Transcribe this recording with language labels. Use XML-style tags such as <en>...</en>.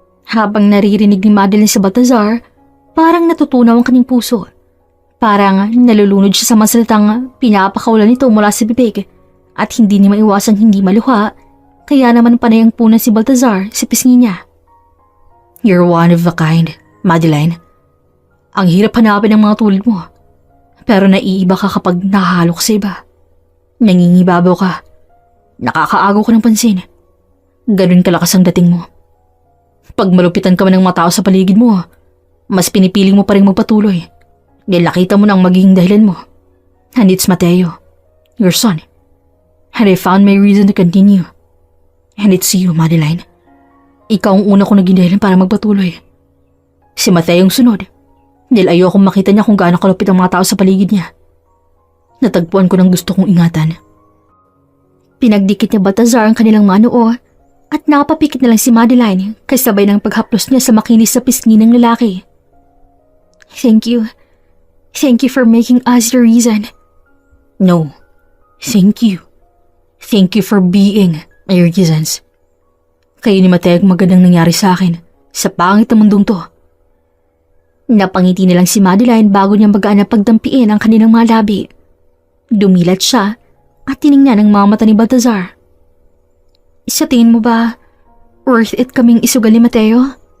<tl>Habang naririnig ni Madeline sa Balthazar, parang natutunaw ang kanyang puso. Parang nalulunod siya sa mga salitang pinapakawalan nito mula sa bibig at hindi niya maiwasang hindi maluha, kaya naman panay ang punan si Balthazar sa pisngi niya.</tl> <en>You're one of a kind, Madeline.</en> <tl>Ang hirap hanapin ng mga tulad mo, pero naiiba ka kapag nahahalo ka sa iba. Nangingibabaw ka. Nakakaagaw ka ng pansin. Ganun kalakas ang dating mo. Pag malupitan ka man ng mga tao sa paligid mo, mas pinipiling mo pa rin magpatuloy. Dahil nakita mo na ang magiging dahilan mo.</tl> <en>And it's Mateo, your son. And I found my reason to continue. And it's you, Madeline.</en> <tl>Ikaw ang una kong naging dahilan para magpatuloy. Si Mateo ang sunod. Dahil ayokong makita niya kung gaano kalupit ang mga tao sa paligid niya. Natagpuan ko ng gusto kong ingatan. Pinagdikit niya Balthazar ang kanilang mga noo at nakapapikit na lang si Madeline kasabay ng paghaplos niya sa makinis sa pisngi ng lalaki.</tl> <en>Thank you. Thank you for making us the reason. No. Thank you. Thank you for being my reasons.</en> <tl>Kayo ni Mateo ang magandang nangyari sa akin sa pangit na mundong to. Napangiti na lang si Madeline bago niya magaan na pagdampiin ang kanilang mga labi. Dumilat siya at tiningnan ang mga mata ni Baltazar. Sa tingin mo ba, worth it kaming isugal ni Mateo?</tl>